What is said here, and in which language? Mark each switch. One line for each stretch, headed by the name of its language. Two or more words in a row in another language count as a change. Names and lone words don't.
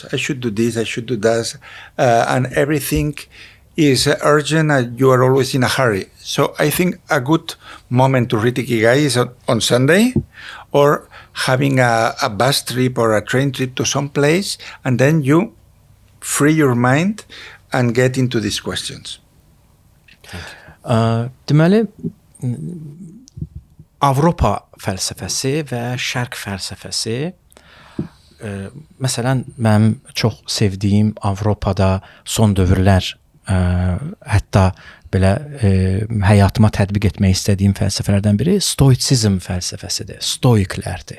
English: I should do this, I should do that, and everything is urgent and you are always in a hurry. So I think a good moment to read Ikigai is on Sunday, or having a bus trip or a train trip to some place, and then you free your mind and get into these questions.
Azerbaijani: Deməli, Avropa fəlsəfəsi və Şərq fəlsəfəsi, məsələn, mənim çox sevdiyim Avropada son dövrlər, hətta belə həyatıma tətbiq etmək istədiyim fəlsəfələrdən biri stoitsizm fəlsəfəsidir, stoiklərdir.